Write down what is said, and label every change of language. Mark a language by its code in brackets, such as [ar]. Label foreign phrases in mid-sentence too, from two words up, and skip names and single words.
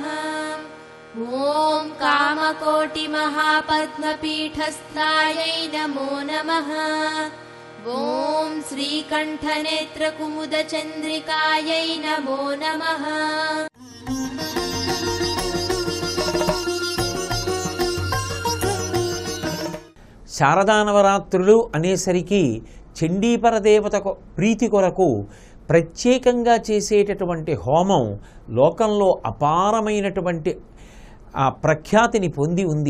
[sa] ॐ कामकोटिमहापद्मपीठस्थायै नमो नमः। ॐ श्रीकण्ठनेत्रकुमुदचन्द्रिकायै नमो नमः। [te] శారదానవరాత్రులు అనేసరికి చండీపరదేవత ప్రీతి కొరకు ప్రత్యేకంగా చేసేటటువంటి హోమం లోకంలో అపారమైనటువంటి ఆ ప్రఖ్యాతిని పొంది ఉంది.